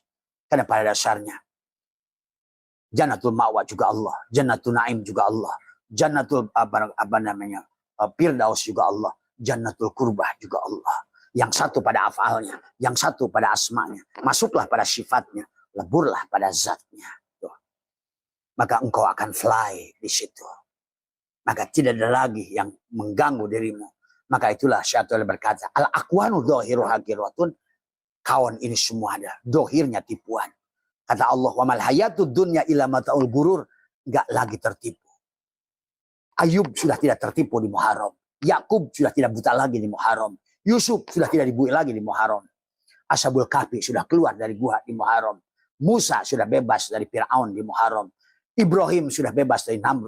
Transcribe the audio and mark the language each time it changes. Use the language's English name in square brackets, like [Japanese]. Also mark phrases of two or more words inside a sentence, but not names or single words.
[Indonesian] Karena pada dasarnya jannatul ma'wa juga Allah, jannatul naim juga Allah, jannatul firdaus juga Allah, jannatul kurbah juga Allah. Yang satu pada afalnya, yang satu pada asmanya. Masuklah pada sifatnya, leburlah pada zatnya. Tuh. Maka engkau akan fly di situ. Maka tidak ada lagi yang mengganggu dirimu. Maka itulah Syaitan berkata, [Arabic] الأكوان ظاهره حقيرة. [Indonesian] Kawan ini semua ada, dohirnya tipuan. Kata Allah, [Arabic] وما الحياة الدنيا إلا متاع الغرور. [Indonesian] Enggak lagi tertipu. Ayub sudah tidak tertipu di Muharram. Yakub sudah tidak buta lagi di Muharram. Yusuf sudah tidak dibui lagi di Muharram. Ashabul Kahfi sudah keluar dari gua di Muharram. Musa sudah bebas dari Fir'aun di Muharram. Ibrahim sudah bebas dari Namrud.